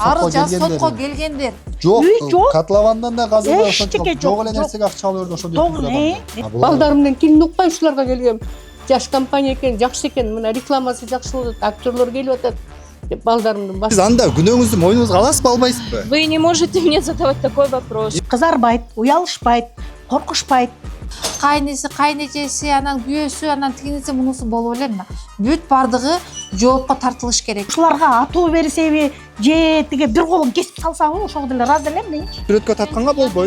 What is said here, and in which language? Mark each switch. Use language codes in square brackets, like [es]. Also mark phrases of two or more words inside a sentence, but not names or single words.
[ky] сотко келгендер. Жок, жок. котловандан да казылды, Эчтеке жок эле нерсеге акча алып жүрдү ошо Туура. Балдарымдын тилин укпай ушуларга келгем. Жаш компания экен, жакшы экен, мына рекламасы жакшы болот, актерлор келип атат деп балдарымдын Сиз анда күнөөңүздү мойнуңузга аласызбы, албайсызбы? [ru] Вы не можете мне задавать такой вопрос. [ky] Кызарбайт, уялышпайт, коркушпайт. Кайнысы, кайнечеси, анан күйөөсү, анан тигинisi мунусу болуп эле мына. Бүт бардыгы жоопко тартылыш керек. Ушуларга атуу берсеби, же тиги бир колун кесип салсабы, ошого деле ыраазы элем дейчи. Сүрөткө татканга болбойт.